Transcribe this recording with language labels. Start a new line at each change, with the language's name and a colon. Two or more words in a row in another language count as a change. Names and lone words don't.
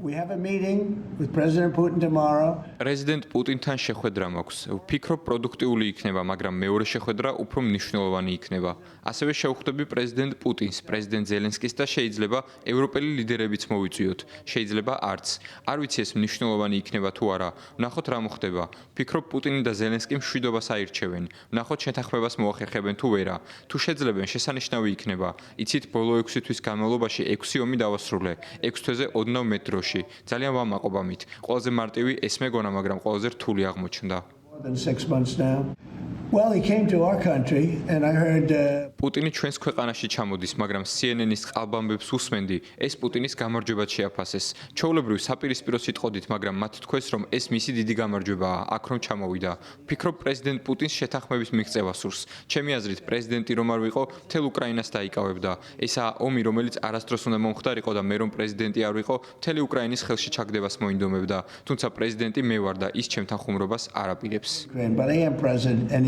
English: We have a meeting with President Putin tomorrow. President Putin-
Georgian: თან შეხვედრა მაქვს. ვფიქრობ, პროდუქტიული იქნება, მაგრამ მეორე შეხვედრა უფრო მნიშვნელოვანი იქნება. ასევე შევხვდები პრეზიდენტ პუტინს, პრეზიდენტ ზელენსკის და შეიძლება ევროპელი ლიდერებიც მოვიწვიოთ. შეიძლება არც. არ ვიცი ეს მნიშვნელოვანი იქნება თუ არა. ვნახოთ რა მოხდება. ვფიქრობ, პუტინი და ზელენსკი მშვიდობას აირჩევენ. ვნახოთ შეთანხმებას მოახერხებენ თუ ვერა. თუ შეძლებენ, შესანიშნავი იქნება. იცით, ბოლო 6 თვის განმავლობაში 6 ომი დავასრულე. 6 თვეზე ოდნავ მეტ დროში. ძალიან ვამაყობ ამით. ყველაზე მარტივი ეს მეგონა, მაგრამ ყველაზე რთული აღმოჩნდა.
English: More than 6 months now. Well, he came to our country and I heard
Georgian: პუტინი ჩვენს ქვეყანაში ჩამოდის, მაგრამ CNN-ის ყალბამბებს უსმენდი, ეს პუტინის გამარჯვებად შეაფასეს. ჩვეულებრივ საპირისპირო სიტყოდით, მაგრამ მათ თქვეს, რომ ეს მისი დიდი გამარჯვებაა, აქ რომ ჩამოვიდა. ვფიქრობ, პრეზიდენტ პუტინს შეთანხმების მიღწევა სურს. ჩემი აზრით, პრეზიდენტი რომ არ ვიყო, მთელ უკრაინას დაიკავებდა. ესაა ომი, რომელიც არასდროს უნდა მომხდარიყო და მე რომ პრეზიდენტი არ ვიყო, მთელი უკრაინის ხელში ჩაგდებას მოინდომებდა. თუმცა პრეზიდენტი მე ვარ და ის ჩემთან ხუმრობას არ აპირებს.
English: Ukraine, but I am president and